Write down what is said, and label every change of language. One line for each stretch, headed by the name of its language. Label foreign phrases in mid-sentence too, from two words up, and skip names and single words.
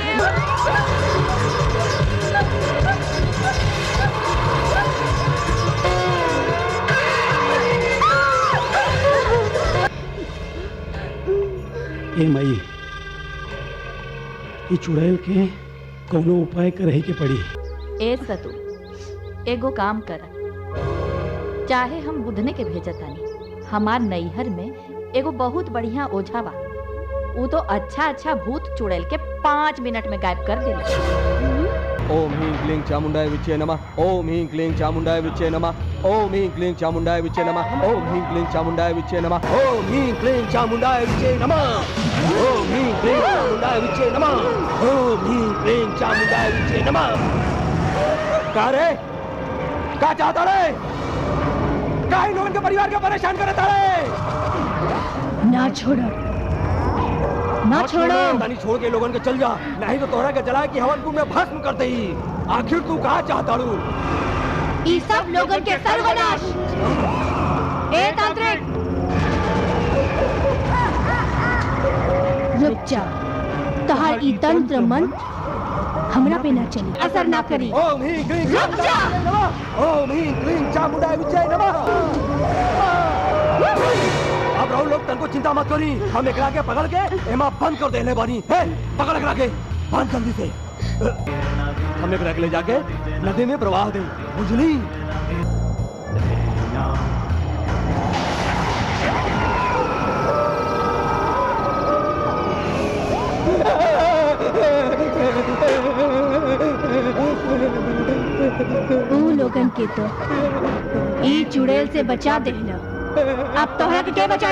Bhojpuri: ए माई ई चुड़ैल के कोनो उपाय करे के पड़ी। ए सतु एगो काम कर, चाहे हम बुधने के भेजतानी, हमार नैहर में एगो बहुत बढ़िया ओझा बा, वो तो अच्छा भूत चुड़ैल के 5 मिनट में गायब कर देला।
Sanskrit: ओम ह्रीं क्लीं चामुंडाय विच्चे नमः। ओम ह्रीं क्लीं चामुंडाय विच्चे नमः। ओम ह्रीं क्लीं चामुंडाय विच्चे नमः। ओम ह्रीं क्लीं चामुंडाय विच्चे नमः। ओम ह्रीं क्लीं चामुंडाय विच्चे नमः। ओम ह्रीं क्लीं चामुंडाय विच्चे नमः। ओम ह्रीं क्लीं चामुंडाय विच्चे नमः।
Bhojpuri: का रे? का चाहता रे? का इन लोगन के परिवार के परेशान करता रे? ना छोड़ो, ना छोड़ो। नहीं छोड़ के लोगन के चल जा, नहीं तो तोहरा के जला के हवन कुंड में भस्म कर दे। आखिर तू कहा चाहता रू? ई सब लोगन के सर्वनाश। ए तांत्रिक, रुक जा। तहार ई तंत्र मंत्र हमरा पे ना चली, असर ना करी।
Sanskrit: ओम ह्रीं क्लीं चामुंडाय नमः। ओम ह्रीं क्लीं चामुंडाय विच्चे नमः।
Bhojpuri: अब राहुल लोग तनको चिंता मत करी, हम एकरा के पकड़ के एमा बंद कर देले बानी। हे पकड़ एकरा के, बंद जल्दी से। हम एकरा के ले जाके नदी में प्रवाह दे, बुझली? ऊ लोगन के तो ई चुड़ैल से बचा देला, अब तोहरा के के बचाई?